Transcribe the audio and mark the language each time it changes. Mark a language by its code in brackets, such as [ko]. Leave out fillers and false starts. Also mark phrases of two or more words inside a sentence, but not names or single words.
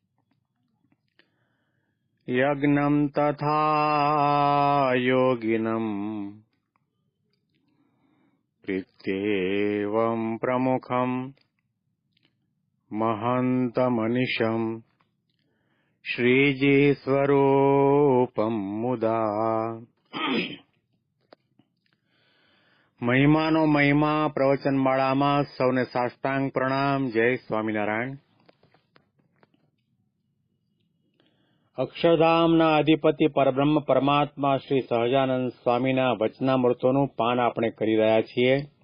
[sa] यज्ञं तथा योगिनं प्रीत्येवं प्रमुखं महन्तमनिशं श्रीजीस्वरूपं मुदा। [gu] મહિમાનો મહિમા પ્રવચનમાળામાં સૌને સાષ્ટાંગ પ્રણામ. જય સ્વામિનારાયણ. અક્ષરધામના અધિપતિ પરબ્રહ્મ પરમાત્મા શ્રી સહજાનંદ સ્વામીના વચનામૃતોનું પાન આપણે કરી રહ્યા છીએ.